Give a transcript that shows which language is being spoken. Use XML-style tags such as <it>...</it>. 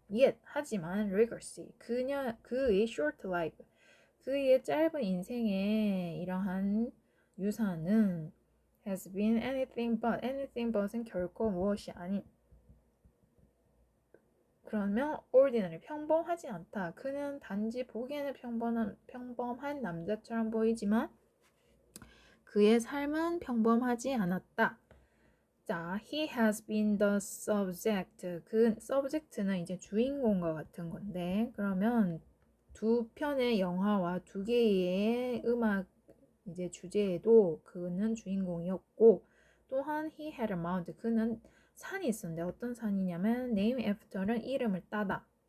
<ko>Yet, 하지만 Legacy, 그의 short life, 그의 짧은 인생의 이러한 유산은</ko> <en>has been anything but</en> <ko>은 결코 무엇이 아닌. 그러면 ordinary, 평범하지 않다. 그는 단지 보기에는 평범한 남자처럼 보이지만 그의 삶은 평범하지 않았다.</ko> <en>자, he has been the subject.</en> <ko>그 subject는 이제 주인공과 같은 건데, 그러면 두 편의 영화와 두 개의 음악 이제 주제에도 그는 주인공이었고, 또한</ko> <en>he had a mount.</en> <ko>그는 산이 있었는데 어떤 산이냐면 name after는 이름을 따다.</ko>